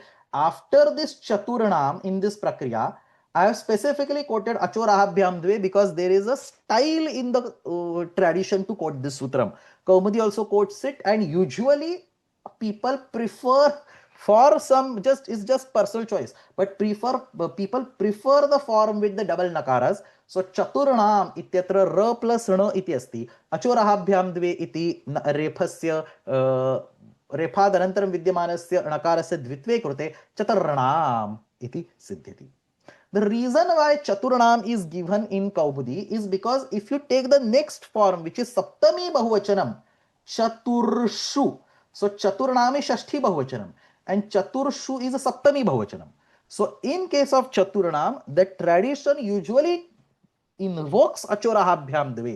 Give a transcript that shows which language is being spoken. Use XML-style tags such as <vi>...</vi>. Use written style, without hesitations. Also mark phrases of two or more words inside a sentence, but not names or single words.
<en>After this chaturnam in this prakriya, I have specifically quoted</en> <sa>अचो रहाभ्यां द्वे</sa> <en>because there is a style in the tradition to quote this sutram. Kaumudi also quotes it, and usually people prefer, for some, it's just personal choice, but people prefer the form with the double nakaras.</en> <sa>So चतुर्णाम् इत्यत्र र plus न इति अस्ति. अचो रहाभ्यां द्वे इति रेफस्य रेफादनन्तरं विद्यमानस्य णकारस्य द्वित्वे कृते चतुर्णाम इति सिद्ध्यति.</sa> <en>The reason why Chaturnam is given in Kaubudi is because if you take the next form, which is</en> <sa>सप्तमी बहुवचनम्,</sa> <en>Chaturshu. So Chaturnam is</en> <sa>षष्ठी बहुवचनम्</sa> <en>and Chaturshu is a</en> <sa>सप्तमी बहुवचनम्.</sa> <en>So in case of Chaturnam, the tradition usually invokes</en> <sa>अचो रहाभ्यां द्वे.</sa>